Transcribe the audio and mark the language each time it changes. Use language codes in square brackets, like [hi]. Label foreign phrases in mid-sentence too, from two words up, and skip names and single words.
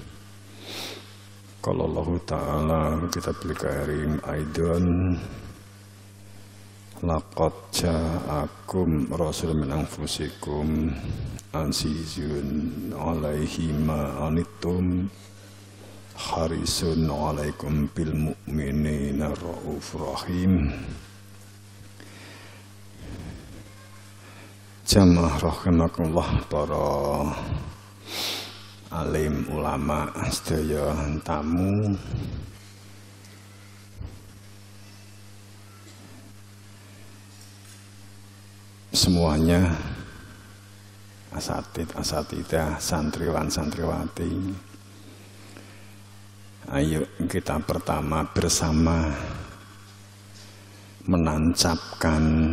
[ar] قال الله تعالى كتاب الكريم أيضا لقد جاءكم رسول من أنفسكم عزيز عليه ما عنتم حريص عليكم بالمؤمنين رءوف رحيم. [id] Jamaah rahimakumullah, para alim ulama sedaya tamu, semuanya, asatidah, santriwan santriwati. Ayo kita pertama bersama menancapkan